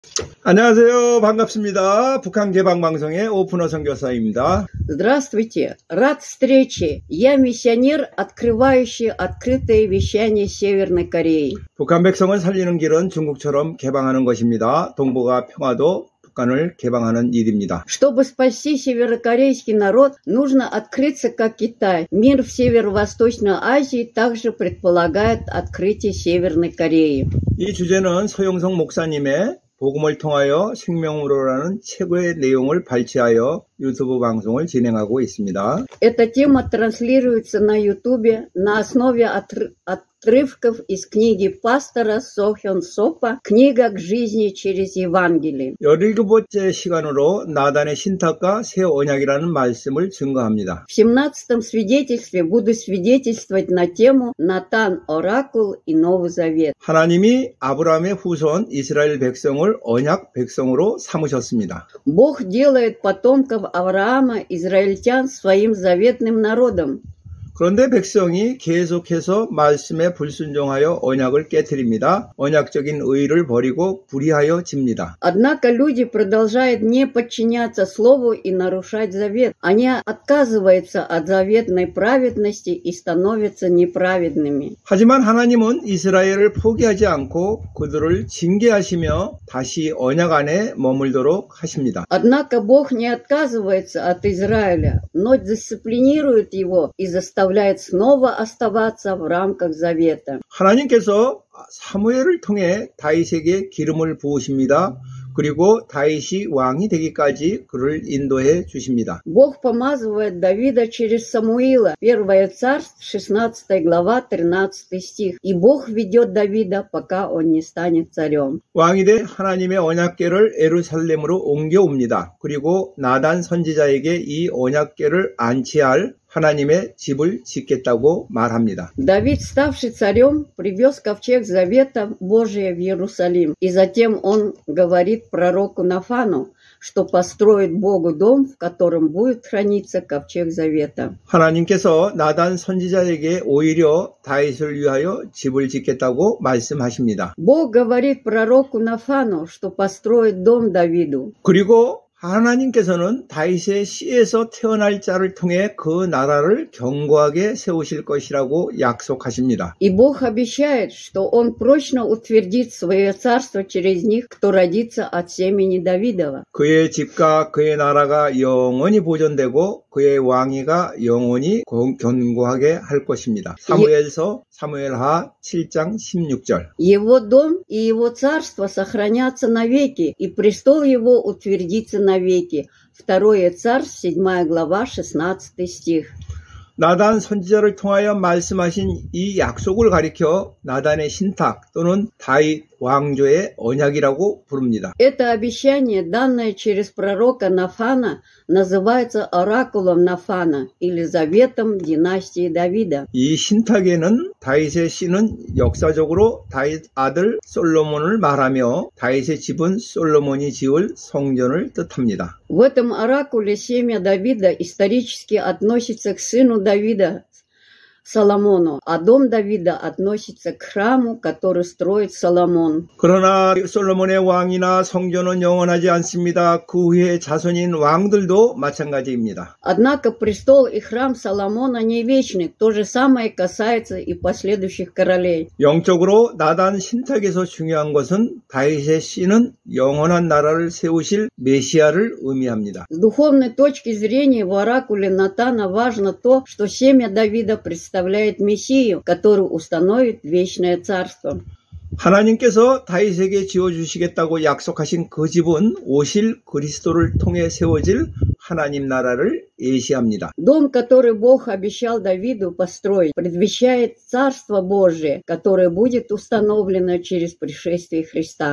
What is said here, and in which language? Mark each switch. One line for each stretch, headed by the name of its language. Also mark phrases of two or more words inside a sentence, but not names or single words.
Korean: 안녕하세요. 반갑습니다. 북한 개방방송의 오픈어 선교사입니다.
Russian: Здравствуйте. Рад встрече. Я миссионер, открывающий открытое вещание Северной Кореи.
Korean: 북한 백성을 살리는 길은 중국처럼 개방하는 것입니다. 동북아 평화도 북한을 개방하는 일입니다.
Russian: Чтобы спасти северокорейский народ, нужно открыться как Китай. Мир в Северо-Восточной Азии также предполагает открытие Северной Кореи.
Korean: 이 주제는 서영석 목사님의 복음을 통하여 생명으로라는 책의 내용을 발췌하여 유튜브 방송을 진행하고 있습니다.
Russian: Эта тема транслируется на YouTube на основе отрывков из книги пастора Со Хён Сопа «Книга к жизни через Евангелие».
Korean: 17번째 시간으로 나단의 신탁과 새 언약이라는 말씀을 증거합니다.
Russian: В 17-м свидетельстве буду свидетельствовать на тему «Натан, оракул и Новый Завет».
Korean: 하나님이 아브라함의 후손 이스라엘 백성을 언약 백성으로 삼으셨습니다.
Russian: Бог делает потомков Авраама, израильтян, своим заветным народом.
Korean: 그런데 백성이 계속해서 말씀에 불순종하여 언약을 깨트립니다. 언약적인 의를 버리고 불의하여 집니다.
Russian: Однако люди продолжают не подчиняться слову и нарушать завет. Они отказываются от заветной праведности и становятся неправедными.
Korean: 하지만 하나님은 이스라엘을 포기하지 않고 그들을 징계하시며 다시 언약 안에 머물도록 하십니다.
Russian: Однако Бог не отказывается от Израиля, но дисциплинирует его и заставляет снова оставаться в рамках завета.
Korean: 하나님께서 사무엘을 통해 다윗에게 기름을 부으십니다. 그리고 다윗이 왕이 되기까지 그를 인도해 주십니다.
Russian: Бог помазывает Давида через Самуила. 1 Царств, 16 глава, 13 стих. И Бог ведет Давида, пока он не станет царем.
Korean: 왕이 돼 하나님의 언약궤를 예루살렘으로 옮겨옵니다. 그리고 나단 선지자에게 이 언약궤를 안치할 하나님의 집을 짓겠다고 말합니다.
Russian: Давид, ставший царем, привез ковчег завета Божия в Иерусалим. И затем он говорит пророку Нафану, что построит Богу дом, в котором будет храниться ковчег завета.
Korean: 하나님께서 나단 선지자에게 오히려 다윗을 위하여 집을 짓겠다고 말씀하십니다.
Russian: Бог говорит пророку Нафану, что построит дом Давиду.
Korean: 그리고 하나님께서는 다윗의 씨에서 태어날 자를 통해 그 나라를 견고하게 세우실 것이라고 약속하십니다.
Russian: И Бог обещает, что Он прочно утвердит свое царство через них, кто родится от семени Давидова.
Korean: 그의 집과 그의 나라가 영원히 보존되고 그의 왕위가 영원히 견고하게 할 것입니다. 사무엘서 사무엘하 7장 16절.
Russian: Его дом и его царство сохранятся навеки, и престол его утвердится навеки. 2 Царств, 7 глава, 16 стих.
Korean: 나단 선지자를 통하여 말씀하신 이 약속을 가리켜 나단의 신탁 또는 다윗 왕조의 언약이라고 부릅니다.
Russian: Это обещание, данное через пророка Нафана, называется оракулом Нафана или заветом династии Давида.
Korean: 이 신탁에는 다윗의 씨는 역사적으로 다윗 아들 솔로몬을 말하며 다윗의 집은 솔로몬이 지을 성전을 뜻합니다.
Russian: В этом оракуле семя Давида исторически относится к сыну Давида, Соломону, а дом Давида относится к храму, который строит Соломон.
Korean: 그러나 솔로몬의 왕이나 성전은 영원하지 않습니다. 그 후에 자손인 왕들도 마찬가지입니다.
Russian: Однако престол и храм Соломона не вечны. То же самое касается и последующих королей.
Korean: 영적으로 나단 신탁에서 중요한 것은 다윗의 씨는 영원한 나라를 세우실 메시아를 의미합니다.
Russian: С духовной точки зрения в оракуле Натана важно то, что семя Давида представляет Мессию, который установит вечное царство.
Korean: 하나님께서 다윗에게 지어주시겠다고 약속하신 그 집은 오실 그리스도를 통해 세워질 하나님 나라를 예시합니다.
Russian: Дом, который Бог обещал Давиду построить, предвещает Царство Божие, которое будет установлено через пришествие Христа.